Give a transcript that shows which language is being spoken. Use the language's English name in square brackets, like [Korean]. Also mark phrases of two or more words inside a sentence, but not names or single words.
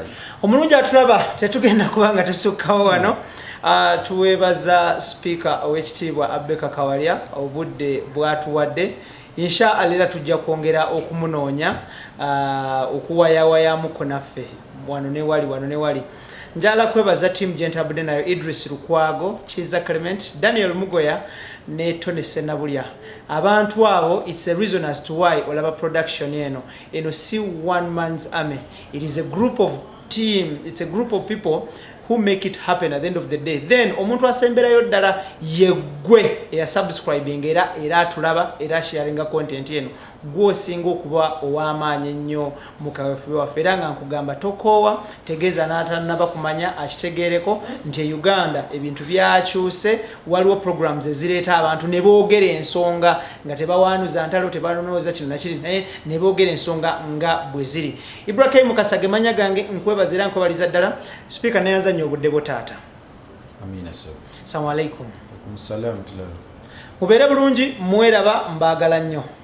[Ganda] omulungi atulaba tetugenda kubanga tusukkawo wano tuweebaza sipiika ow'ekitiibwa Abeka Kawalya obudde bwatuwadde [Arabic] إن شاء الله [Ganda] era tujja kwongera okumunoonya okuwayawayamuko naffe wano ne wali njala kwebaza timu gyentabudde nayo Idris Lukwago, Chiza Clement, Daniel Mugoya ne Tony Senabulya. Abantu abo, [English] it's a reason as to why [Ganda] olaba production eno si [English] one man's army. It is a group of team, it's a group of people who make it happen at the end of the day. [Ganda] Then omuntu asemberayo ddala yegwe ya subscribing era tulaba era sharinga content yeno gwosinga okuba ow'amaanyi ennyo mu kaweefube waffe era nga nkugamba tokoowa tegeeza n'atanaba kumanya akitegeereko nti Uganda ebintu byakyuse waliwo programs ezireeta abantu ne boogera ensonga nga tebawaanuza ntalo tebanonooza kino nakiri naye ne boogera ensonga nga bwe ziri. Ibrahim Mukasa gemanya gange nkwebaza era nkwebaliza ddala speaker neyanza obudde botaata. Amina sir. [Arabic] السلام عليكم. عليكم السلام tula. [Ganda] Mubeere bulungi mweraba mbaagala nnyo.